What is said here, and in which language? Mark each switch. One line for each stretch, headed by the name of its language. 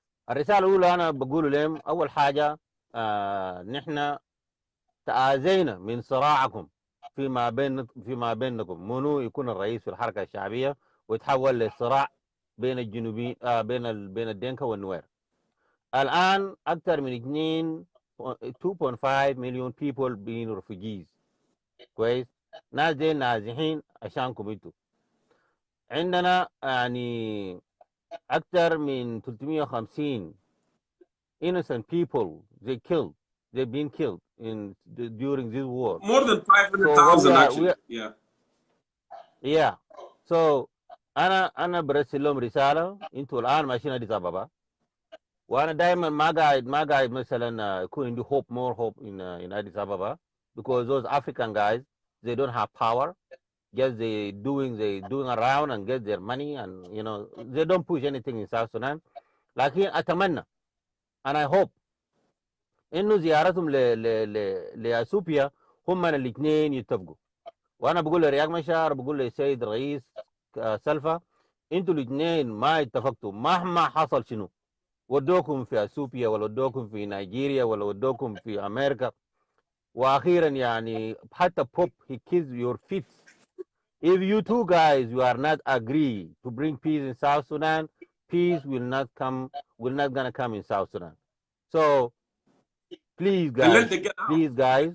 Arabic: الرساله الاولى انا بقول لهم اول حاجه نحن تآذينا من صراعكم فيما بينكم، منو يكون الرئيس في الحركه الشعبيه ويتحول لصراع بين الجنوبيين بين الدنكا والنوير. الان اكثر من 2.5 مليون
English: people being refugees.
Arabic: كويس، ناس دي نازحين عشانكم انتوا. عندنا يعني اكثر من
English: 350 innocent people they've been killed during this war. More than 500,000 actually. Yeah.
Arabic: So انا برسل لهم رساله، انتوا الان ماشيين اديس ابابا، وانا دائما ما قاعد مثلا يكون عندي
English: more hope in Addis Ababa, because those African guys, they don't have power. Just they doing around and get their money, and they don't push anything in South Sudan.
Arabic: لكن اتمنى
English: and I hope
Arabic: انه زيارتهم لاثيوبيا هم الاثنين يتفقوا. وانا بقول لرياض مشار، بقول للسيد الرئيس سلفا، انتوا الاثنين ما اتفقتوا مهما حصل شنو، ودوكم في اثيوبيا ولا ودوكم في نيجيريا ولا ودوكم في امريكا، واخيرا يعني حتى
English: Pope he kissed your feet. If you two guys you are not agree to bring peace in South Sudan, peace will not gonna come in South Sudan. So please And guys, let them get out. please guys,